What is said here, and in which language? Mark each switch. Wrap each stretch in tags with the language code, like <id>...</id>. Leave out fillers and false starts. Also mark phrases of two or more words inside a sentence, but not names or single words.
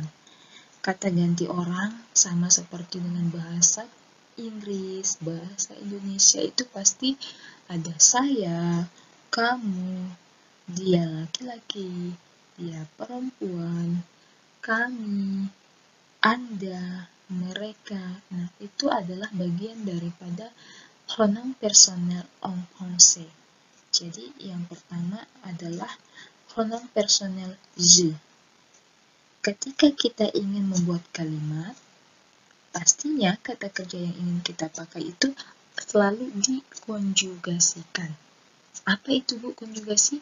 <id>Kata ganti orang sama seperti dengan bahasa Inggris, bahasa Indonesia itu pasti ada saya, kamu, dia laki-laki, dia perempuan, kami, Anda, mereka. Nah, itu adalah bagian daripada</id> <fr>pronom personel en français.</fr> <id>Jadi, yang pertama adalah</id> <fr>pronom personel je.</fr> <id>Ketika kita ingin membuat kalimat, pastinya kata kerja yang ingin kita pakai itu selalu dikonjugasikan. Apa itu, Bu, konjugasi?</id>